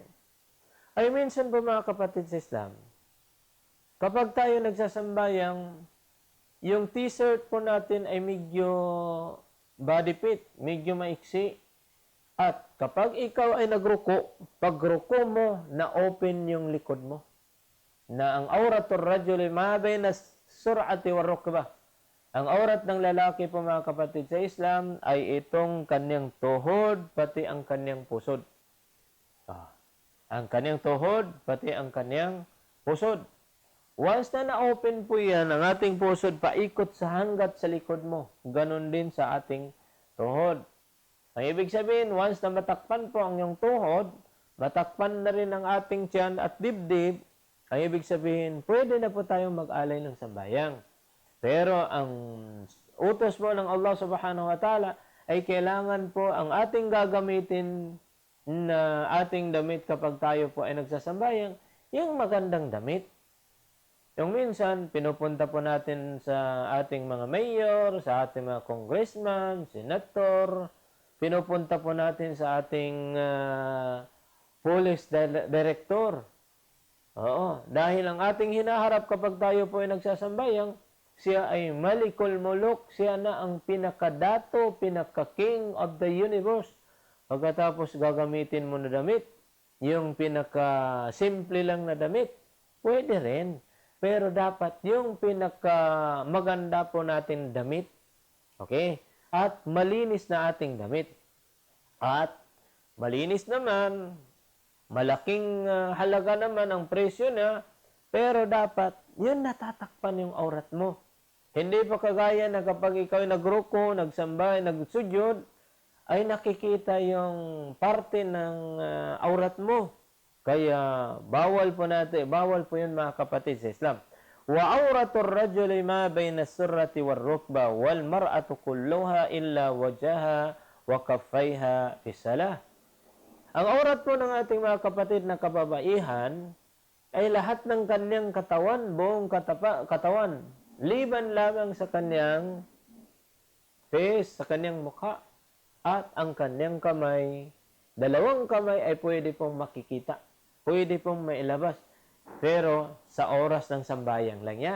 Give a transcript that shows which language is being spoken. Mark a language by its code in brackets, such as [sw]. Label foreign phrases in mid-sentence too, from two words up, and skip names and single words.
[tl] Ay minsan po mga kapatid sa Islam, kapag tayo nagsasambayang, yung t-shirt po natin ay medyo [en] body fit, [tl] medyo maiksi. At kapag ikaw ay nagruko, pagruko mo, na-open yung likod mo. [ar] Na ang عورة الرجل ما بين السرة والركبة. [tl] Ang aurat ng lalaki po mga kapatid sa Islam ay itong kanyang tuhod pati ang kanyang pusod. Ang kanyang tuhod pati ang kanyang pusod. Once na na-open po yan, ang ating pusod paikot sa hanggat sa likod mo. Ganon din sa ating tuhod. Ang ibig sabihin, once na matakpan po ang iyong tuhod, matakpan na rin ang ating tiyan at dibdib, ang ibig sabihin, pwede na po tayong mag-alay ng sambayang. Pero ang utos po ng [ar] الله سبحانه وتعالى [tl] ay kailangan po ang ating gagamitin na ating damit kapag tayo po ay nagsasambayang, yung magandang damit. Yung minsan, pinupunta po natin sa ating mga mayor, sa ating mga congressman, senator, pinupunta po natin sa ating [en] police director. [tl] Oo, dahil ang ating hinaharap kapag tayo po ay nagsasambayang, siya ay [ar] ملك الملوك, [tl] siya na ang pinakadato, [en] pinaka-king of the universe. [tl] Pagkatapos gagamitin mo na damit, yung pinaka-simple lang na damit, pwede rin. Pero dapat yung pinaka-maganda po natin damit, okay? At malinis na ating damit. At malinis naman, malaking halaga naman ang presyo na, pero dapat yun natatakpan yung aurat mo. Hindi pa kagaya na kapag ikaw ay nagruko, nagsambay, nagsudyod, ay nakikita yung parte ng aurat mo. Kaya bawal po yun mga kapatid sa Islam. [ar] وعورة الرجل ما بين السرة والركبة والمرأة كلها إلا وجهها وكفيها في الصلاة. [tl] Ang aurat po ng ating mga kapatid na kababaihan ay lahat ng kanyang katawan, buong katawan, liban lamang sa kanyang face, sa kanyang mukha, at ang kanyang kamay. Dalawang kamay ay pwede pong makikita, pwede pong mailabas, pero sa oras ng sambayang lang yan.